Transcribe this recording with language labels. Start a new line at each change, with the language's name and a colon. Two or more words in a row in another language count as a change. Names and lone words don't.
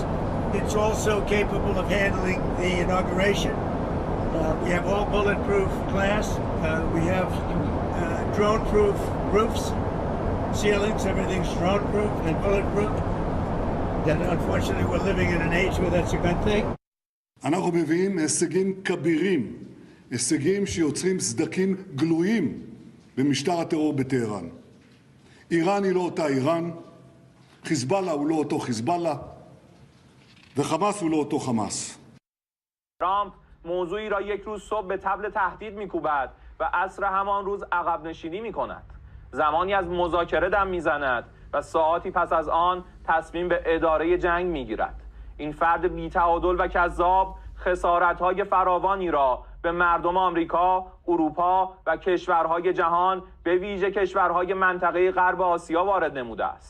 English: It's also capable of handling the inauguration. We have all bulletproof glass. We have drone-proof roofs, ceilings, everything's drone-proof and bulletproof. And unfortunately, we're living in an age where that's a good thing.
Hebrew: אנחנו מביאים הישגים כבירים, הישגים שיוצרים סדקים גלויים במשטר הטרור בטהרן. איראן היא לא אותה איראן, חיזבאללה הוא לא אותו חיזבאללה, וחמאס הוא לא אותו חמאס.
Persian: ترامپ موضوعی را یک روز صبح به طبل تهدید می‌کوبد و عصر همان روز عقب نشینی می‌کند. زمانی از مذاکره دم می‌زند و ساعاتی پس از آن تصمیم به اداره جنگ می‌گیرد. این فرد بی‌تعادل و کذاب خسارت‌های فراوانی را به مردم آمریکا، اروپا و کشورهای جهان به ویژه کشورهای منطقه غرب آسیا وارد نموده است.